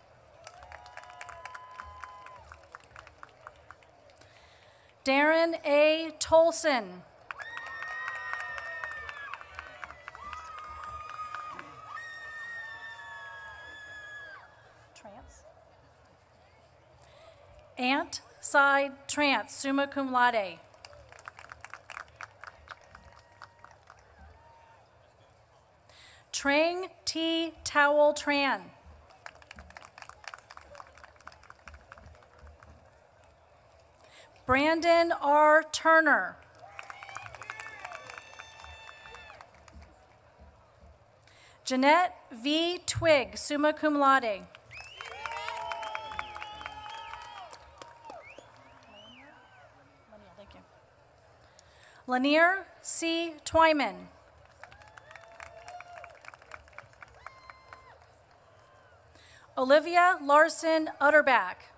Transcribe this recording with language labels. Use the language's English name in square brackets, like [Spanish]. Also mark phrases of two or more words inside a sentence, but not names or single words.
[English] Darren A. Tolson. Trance. Ant Side Trance, [Latin] summa cum laude. [English] Trang T. Towel Tran. Brandon R. Turner. Jeanette V. Twig, [Latin] summa cum laude. [English] Lanier C. Twyman. Olivia Larson Utterback.